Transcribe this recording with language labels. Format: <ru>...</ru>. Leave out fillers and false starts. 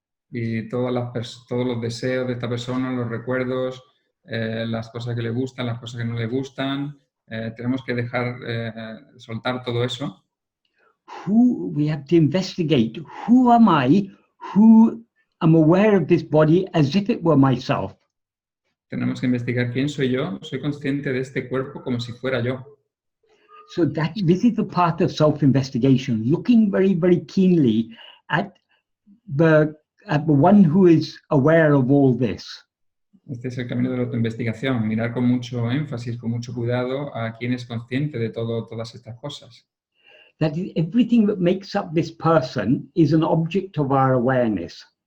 <es>Y todos los deseos de esta persona, los recuerdos, las cosas que le gustan, las cosas que no le gustan, tenemos que soltar todo eso.</es> <en>We have to investigate, who am I, who am aware of this body as if it were myself.</en> <es>Tenemos que investigar quién soy yo, soy consciente de este cuerpo como si fuera yo.</es> <en>So this is the part of self-investigation, looking very, very keenly at the one who is aware of all this.</en> <es>Este es el camino de la autoinvestigación, mirar con mucho énfasis, con mucho cuidado a quien es consciente de todas estas cosas.</es> <en>That is, everything that makes up this person is an object of our awareness.</en>